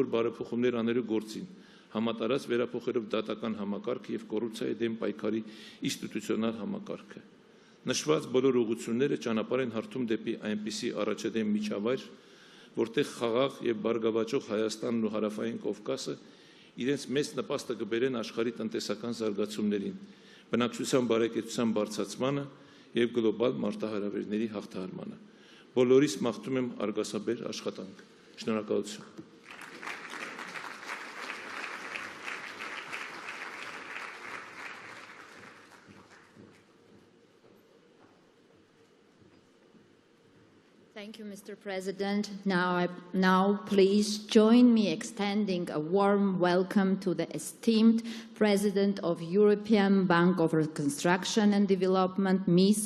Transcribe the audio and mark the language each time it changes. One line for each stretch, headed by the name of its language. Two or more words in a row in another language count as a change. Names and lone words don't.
Armenian: բարեփոխումներ անելու գործին, համատարած վերափոխելով դատական համակարգը եւ կոռուպցիայի դեմ պայքարի ինստիտուցիոնալ համակարգը։ Նշված բոլոր ուղղությունները ճանապարհ են հարթում դեպի այնպիսի առաջադեմ միջավայր, որտեղ խաղաղ եւ բարգավաճող Հայաստանն ու Հարավային Կովկասը իրենց մեծ նպաստը կբերեն աշխարհի տնտեսական զարգացումներին, բնակչության բարեկեցության բարձրացմանը եւ գլոբալ մարտահրավերների հաղթահարմանը։ Բոլորիս մաղթում եմ արգասաբեր աշխատանք։ Շնորհակալություն։
English: Thank you, Mr. President. Now, please join me extending a warm welcome to the esteemed President of European Bank of Reconstruction and Development, Ms.